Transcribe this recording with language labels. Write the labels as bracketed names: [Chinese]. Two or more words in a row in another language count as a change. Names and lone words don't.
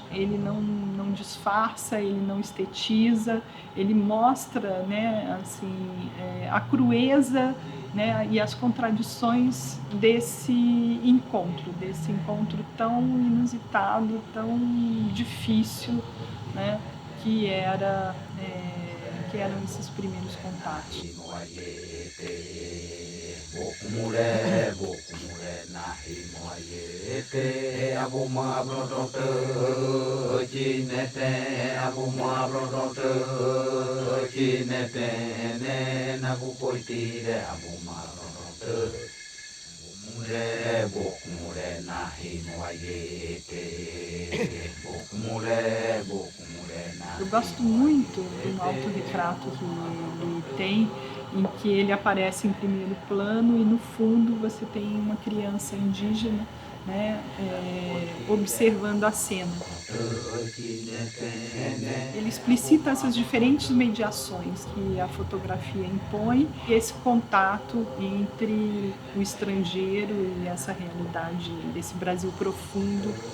[Portuguese] Ele não disfarça, ele não estetiza, ele mostra, né, assim, a crueza, né, e as contradições desse encontro tão inusitado, tão difícil, né, que eram esses primeiros contatos. Bokumure nahi moayete. Abuma brodonte jinete. Abuma brodonte jinete. Ne nagu poitire abuma brodonte. Bokumure nahi moayete. Bokumure nahi. Eu gosto muito do autorretrato que ele tem, em que ele aparece em primeiro plano e no fundo você tem uma criança indígena, né, observando a cena. Ele explicita essas diferentes mediações que a fotografia impõe, esse contato entre o estrangeiro e essa realidade desse Brasil profundo.